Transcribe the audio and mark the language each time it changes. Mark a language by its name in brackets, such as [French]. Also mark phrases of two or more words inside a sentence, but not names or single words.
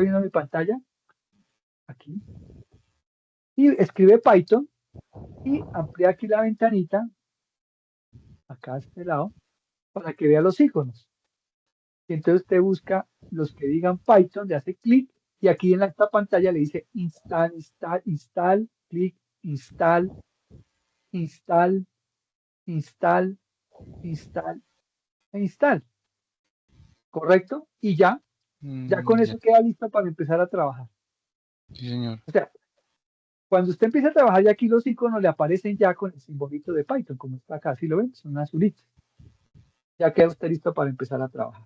[Spanish] ¿Está viendo mi pantalla? Aquí. y escribe Python y amplía aquí la ventanita, acá a este lado, para que vea los iconos. Y entonces usted busca los que digan Python, le hace clic y aquí en esta pantalla le dice [English] install, install, install, [Spanish] clic, [English] install, install, install, install [Spanish] e install. ¿Correcto? Y ya con Ya, eso queda listo para empezar a trabajar. sí, señor. O sea, cuando usted empieza a trabajar ya aquí los iconos le aparecen ya con el simbolito de Python, como está acá, ¿sí lo ven? Son azulitos. Ya queda usted listo para empezar a trabajar.